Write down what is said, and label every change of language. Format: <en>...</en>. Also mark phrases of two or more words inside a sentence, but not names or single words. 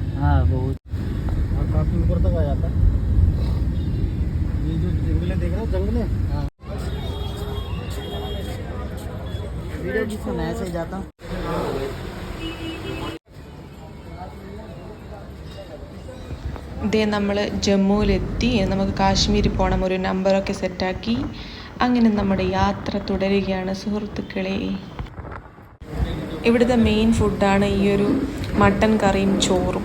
<hi>हाँ बहुत. और काफी ऊपर तक आ जाता. ये जो जंगल देख रहे हो, जंगल है. हाँ. वीडियो जिससे मैं ऐसे ही जाता हूँ.</hi> <ml>ഇതേ നമ്മൾ ജമ്മുവിലെത്തി. നമുക്ക് കാശ്മീരിൽ പോകണം. ഒരു നമ്പറൊക്കെ സെറ്റാക്കി അങ്ങനെ നമ്മുടെ യാത്ര തുടരുകയാണ് സുഹൃത്തുക്കളെ. ഇവിടുത്തെ മെയിൻ ഫുഡാണ് ഈ ഒരു മട്ടൻ കറിയും ചോറും.</ml>